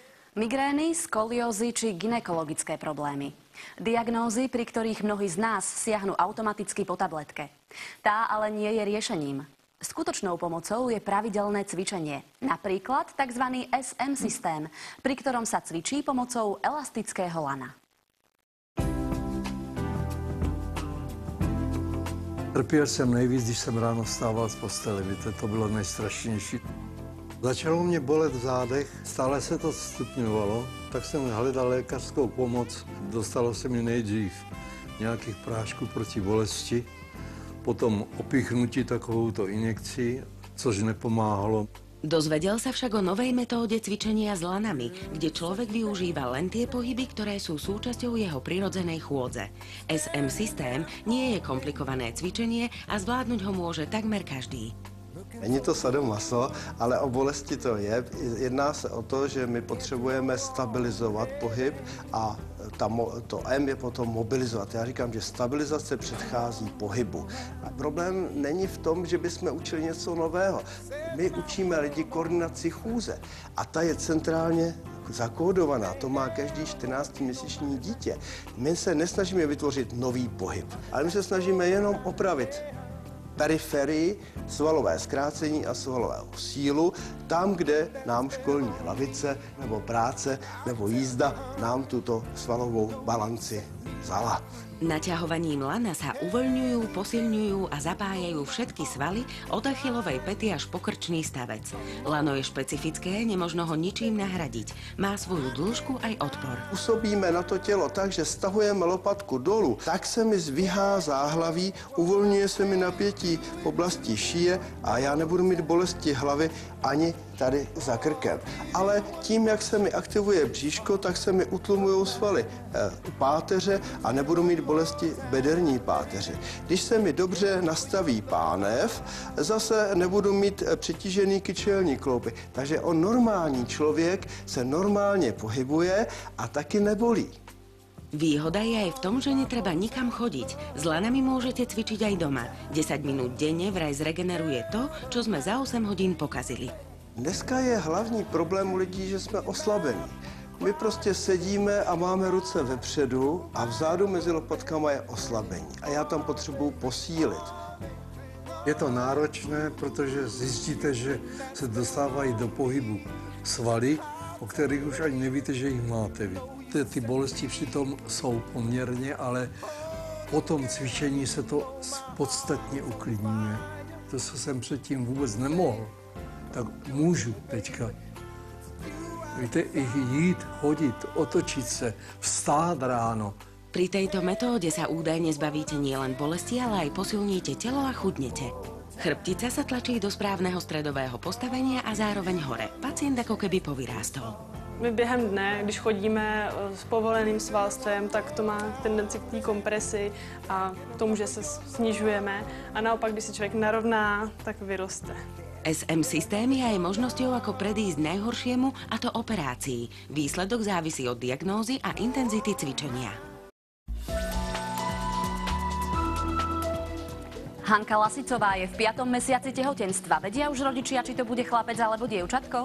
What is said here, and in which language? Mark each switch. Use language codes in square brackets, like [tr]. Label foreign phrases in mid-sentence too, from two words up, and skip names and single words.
[sk] Migrény, skoliózy či gynekologické problémy. Diagnózy, pri ktorých mnohí z nás siahnu automaticky po tabletke. Tá ale nie je riešením. Skutočnou pomocou je pravidelné cvičenie. Napríklad tzv. SM systém, pri ktorom sa cvičí pomocou elastického lana. [cs] Trpěl jsem nejvíc, když jsem ráno vstával z postele, víte, to bylo nejstrašnější. Začalo mě bolet v zádech, stále se to stupňovalo, tak jsem hledal lékařskou pomoc. Dostalo se mi nejdřív nějakých prášků proti bolesti, potom opichnutí takovouto injekcí, což nepomáhalo. [sk] Dozvedel sa však o novej metóde cvičenia s lanami, kde človek využíva len tie pohyby, ktoré sú súčasťou jeho prirodzenej chôdze. SM systém nie je komplikované cvičenie a zvládnuť ho môže takmer každý. [cs] Není to sadomaso, ale o bolesti to je. Jedná se o to, že my potřebujeme stabilizovat pohyb a to M je potom mobilizovat. Já říkám, že stabilizace předchází pohybu. A problém není v tom, že bychom učili něco nového. My učíme lidi koordinaci chůze a ta je centrálně zakódovaná. To má každý 14-měsíční dítě. My se nesnažíme vytvořit nový pohyb, ale my se snažíme jenom opravit periferii, svalové zkrácení a svalového sílu, tam, kde nám školní lavice nebo práce nebo jízda nám tuto svalovou balanci vzala. [sk] Naťahovaním lana sa uvoľňujú, posilňujú a zapájajú všetky svaly od achilovej päty až po krčný stavec. Lano je špecifické, nemožno ho ničím nahradiť. Má svoju dĺžku aj odpor. [cs] Působíme na to tělo tak, že stahujeme lopatku dolů, tak se mi zvyhá záhlaví, uvolňuje se mi napětí v oblasti šíje a já nebudu mít bolesti hlavy ani tady za krkem. Ale tím, jak se mi aktivuje bříško, tak se mi utlumují svaly páteře a nebudu mít bolesti bederní páteře. Když se mi dobře nastaví pánev, zase nebudu mít přetížený kyčelní klouby. Takže normální člověk se normálně pohybuje a taky nebolí. [sk] Výhoda je aj v tom, že netreba nikam chodiť. S lanami môžete cvičiť aj doma. 10 minút denne vraj zregeneruje to, čo sme za 8 hodín pokazili. [cs] Dneska je hlavní problém u lidí, že jsme oslabení. My prostě sedíme a máme ruce vepředu a vzadu mezi lopatkama je oslabení. A já tam potřebuji posílit. Je to náročné, protože zjistíte, že se dostávají do pohybu svaly, o kterých už ani nevíte, že jich máte. Ty bolesti přitom jsou poměrně, ale po tom cvičení se to podstatně uklidňuje. To, co jsem předtím vůbec nemohl, tak můžu teďka. Víte, i jít, chodit, otočit se, vstát ráno. [sk] Pri tejto metóde sa údajne zbavíte nielen bolesti, ale aj posilníte telo a chudnete. Chrbtica sa tlačí do správneho stredového postavenia a zároveň hore. Pacient ako keby povyrástol. [cs] My během dne, když chodíme s povoleným svalstvem, tak to má tendenci k té kompresi a k tomu, že se snižujeme. A naopak, když se člověk narovná, tak vyroste. [sk] SM systém je aj možnosťou, ako predísť najhoršiemu, a to operácii. Výsledok závisí od diagnózy a intenzity cvičenia. Hanka Lasicová je v 5. mesiaci tehotenstva. Vedia už rodičia, či to bude chlapec alebo dievčatko?